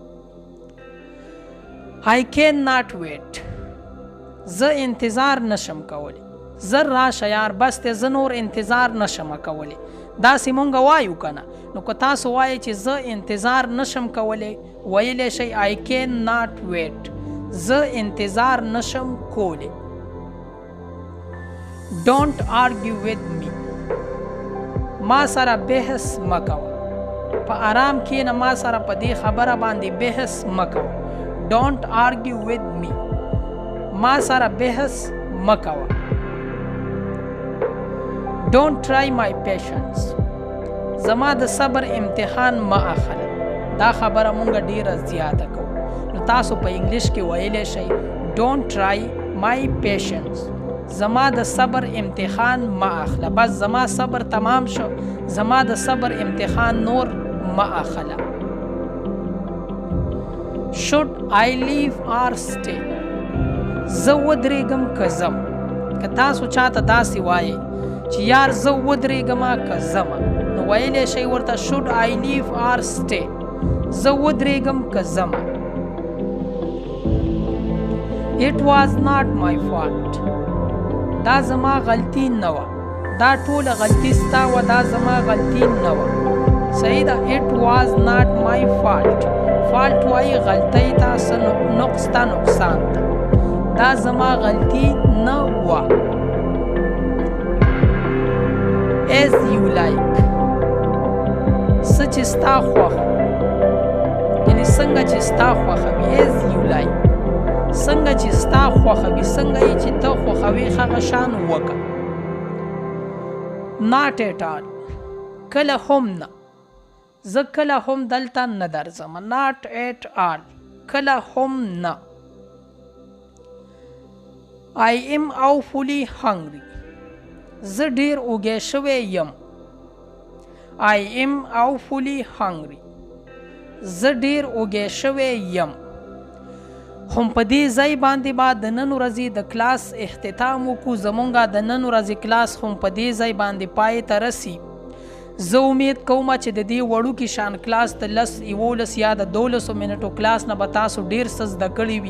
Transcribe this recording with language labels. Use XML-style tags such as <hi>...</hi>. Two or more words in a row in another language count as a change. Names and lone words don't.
<en>I cannot wait،</en> <ps>زه انتظار نشم کولی. زر راشه یار، بس دی، زه نور انتظار نشم کولی. داسې مونږ وایو که نه. نو که تاسو وایئ چې زه انتظار نشم کولی، ویلی شئ</ps> <en>I cannot wait،</en> <ps>زه انتظار نشم کولی.</ps> <en>don't argue with me،</en> <ps>ما سره بحث مه کوه. په آرام کښېنه، ما سره په دې خبره باندې بحث مه کوه.</ps> <en>don't argue with me،</en> <ps>ما سره بحث مه کوه.</ps> <en>don't try my patience،</en> <ps>زما د صبر امتحان مه اخله. دا خبره مونږ ډیره زیاته کوو، نو تاسو په انګلیش کې ویلی شئ</ps> <en>don't try my patience،</en> <ps>زما د صبر امتحان ما اخله. بس زما صبر تمام شو، زما د صبر امتحان نور ما اخله.</ps> <en>Should I leave or stay؟</en> <ps>زه ودرېږم که ځم. که تاسو چاته داسې وایئ چې یار زه ودرېږم که ځمه، نو ویلی شئ ورته</ps> <en>should I leave or stay؟</en> <ps>زه ودرېږم که ځمه.</ps> <en>It was not my fault.</en> <ps>دا زما غلطي نه وه. دا ټوله غلطي ستا وه، دا زما غلطي نه وه. صحیح ده.</ps> <en>It was not my fault.</en> <ps>فالټ وایي غلطۍ ته، څه نقص ته، نقصان ته. دا زما غلطي نه وه.</ps> <en>As you like.</en> <ps>څه چې ستا خوښ، یعنې څنګه چې ستا خوښه وي.</ps> <en>As you like.</en> <ps>څنګه چې ستا خوښه وي، څنګه یې چې ته خوښوې هغه شان وکړه.</ps> <en>Not at all.</en> <ps>کله هم نه. زه کله هم دلته نه درځم.</ps> <en>Not at all.</en> <ps>کله هم نه.</ps> <en>I am awfully hungry.</en> <ps>زه ډېر اوږی شوی یم.</ps> <en>I am awfully hungry.</en> <ps>زه ډېر اوږی شوی یم. هم په دې ځای باندې به د نن ورځې د کلاس اختتام وکړو. زمونږ د نن ورځې کلاس هم په دې ځای باندې پای ته رسي. زه امید کوم چې د دې وړوکي شان کلاس د 10 یا د 12 منټو کلاس نه به تاسو ډېر څه زده کړي وي.</ps>